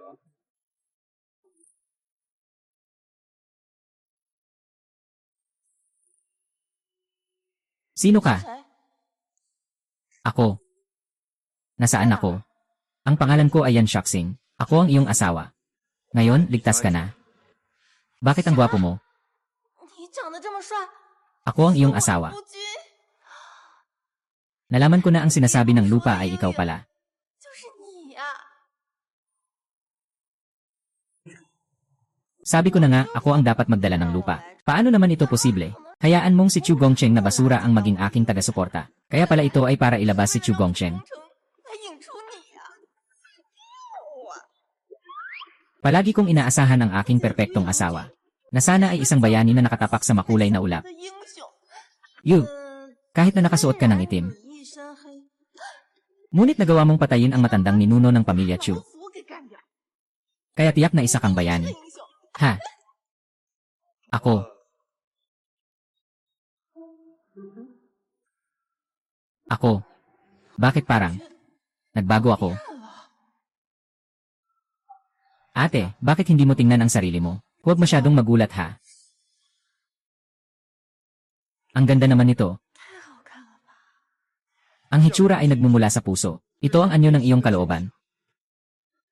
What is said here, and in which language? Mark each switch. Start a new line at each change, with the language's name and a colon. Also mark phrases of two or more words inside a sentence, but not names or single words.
Filipino: Sino ka? Ako. Nasaan ako? Ang pangalan ko ay Yan Shaxing. Ako ang iyong asawa. Ngayon, ligtas ka na. Bakit ang gwapo mo?
Chinese: 你长得这么帅，
Filipino: Ako ang iyong asawa.
Chinese: 夫君
Filipino: Nalaman ko na ang sinasabi ng lupa ay ikaw pala.
Chinese: 就是你呀、
Filipino: Sabi ko na nga, ako ang dapat magdala ng lupa. Paano naman ito posible? Hayaan mong si Chu Gongcheng na basura ang maging aking taga-suporta. Kaya pala ito ay para ilabas si Chu Gongcheng.
Chinese: 来引出你呀、
Filipino: Palagi kong inaasahan ang aking perpektong asawa. Na sana ay isang bayani na nakatapak sa makulay na ulap.
Chinese: 的英雄。 You,
Filipino: kahit na nakasuot ka ng itim.
Chinese: 一身黑，
Filipino: Ngunit nagawa mong patayin ang matandang ninuno ng pamilya Chu.
Chinese: 我给干掉。
Filipino: Kaya tiyak na isa kang bayani.
Chinese: 英雄，
Filipino: Ha? Ako. Ako. Bakit parang nagbago ako? Ate, bakit hindi mo tingnan ang sarili mo? Huwag masyadong magulat ha. Ang ganda naman nito.
Chinese: 太好看了吧？
Filipino: Ang hitsura ay nagmumula sa puso. Ito ang anyo ng iyong kalooban.